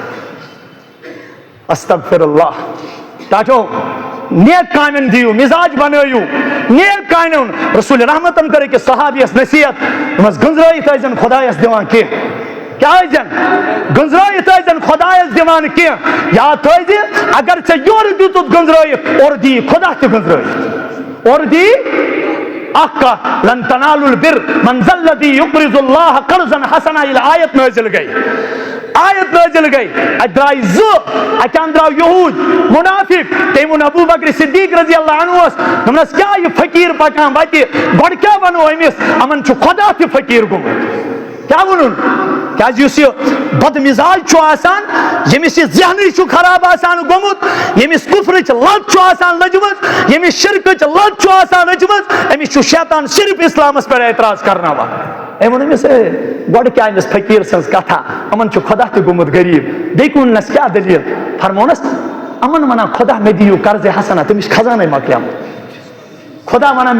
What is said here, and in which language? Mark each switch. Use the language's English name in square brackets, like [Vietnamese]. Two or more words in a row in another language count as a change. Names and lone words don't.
[Kashmiri] استغفر اللہ تاٹھو نیک کامن دیو مزاج بنٲیِو نیک کامن رسول رحمتن کر أکِس صحابیس نصیحت دوٚپمس گنٛزرٲیِتھ ٲسۍزن خۄدایس دِوان کینٛہہ کیٛاہ ٲسۍزن گنٛزرٲیِتھ ٲسۍزن خۄدایس دِوان کینٛہہ یاد تھٲیزِ اگر ژےٚ یورٕ دِتُتھ گنٛزرٲیِتھ اورٕ دِیی خۄدا تہِ گنٛزرٲیِتھ اورٕ دِیی اکھ کتھ [Arabic] لن تنالوا البر من ذا الذي يقرض الله قرضا حسنا [Kashmiri] ییٚلہِ آیت نٲزِل گٔے اتہِ درٛاے زٕ اتہِ اندراو یہوٗد منافق تٔمۍ ووٚن ابوٗ بکر صدیق رضی اللہ عنہس دوٚپنس کیٛاہ یہِ فقیٖر پکان وتہِ گۄڈٕ کیٛاہ ونو أمِس یِمن چھُ خۄدا تہِ فقیٖر گوٚمُت کیٛاہ ووٚنُن کیازِ یُس یہِ بد مزاج چھُ آسان ییٚمِس یہِ ذہنٕے چھُ خراب آسان گوٚمُت ییٚمِس کُفرٕچ لت چھُ آسان لٔجمٕژ ییٚمِس شرکٕچ لت چھُ آسان لٔجمٕژ أمِس چھُ شیطان صرف اسلامس پٮ۪ٹھ اعتراض کرناوان أمۍ ووٚن أمِس گۄڈٕ کیٛاہ أمِس فقیٖر سٕنٛز کتھا یِمن چھُ خۄدا تہِ گوٚمُت غریٖب بیٚیہِ ووٚننس کیٛاہ دٔلیٖل فرمونس یِمن ونان خۄدا مےٚ دِیِو قرضے حسنا تٔمِس چھُ خزانے مۄکلیومُت خۄدا ونان